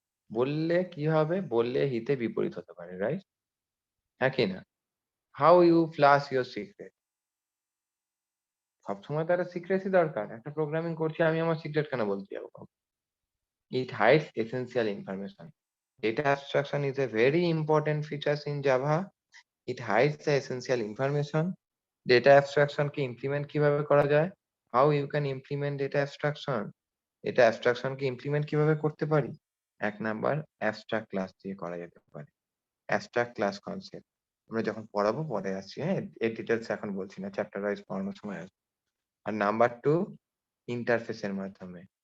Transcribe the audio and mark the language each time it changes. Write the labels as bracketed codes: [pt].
[bn] বললে কি হবে? বললে হিতে বিপরীত হতে পারে, রাইট? হ্যাঁ কি না? [en] How you flush your secret. [bn] সবসময় তো একটা সিক্রেসি দরকার। একটা প্রোগ্রামিং করছি, আমি আমার সিক্রেট কেন বলতে যাবো কাউকে? [en] It hides essential information. Data abstraction is a very important features in Java. It hides the essential information. [bn] Data abstraction K implement কিভাবে করা যায়? [en] How you can implement data abstraction? [bn] Data abstraction K implement কিভাবে করতে পারি? এক number abstract class দিয়ে করা যেতে পারে। abstract class concept আমরা যখন পড়াবো পরে আসছি, হ্যাঁ? এর ডিটেলস এখন বলছি না, চ্যাপ্টার ওয়াইজ পড়ানোর সময় আসবে। আর নাম্বার 2 ইন্টারফেসের মাধ্যমে।